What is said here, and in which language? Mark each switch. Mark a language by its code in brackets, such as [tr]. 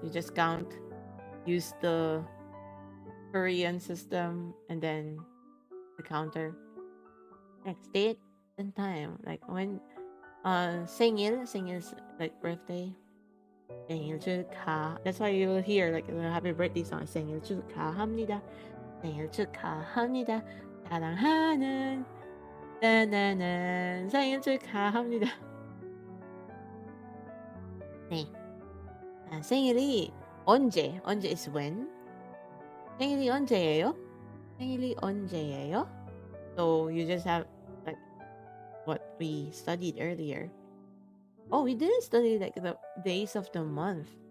[en] You just count, use the Korean system, and then the counter. Next date and time. Like when 생일 is like birthday. [ko] 생일 축하. [en] That's why you will hear like the happy birthday song. [ko] 생일 축하합니다. 생일 축하합니다. 사랑하는 나나나 생일 축하합니다. 네. 생일이 언제 [en] is when. [ko] 생일이 언제예요? 생일이 언제예요? [en] So you just have like what we studied earlier. Oh, we didn't study like the days of the month.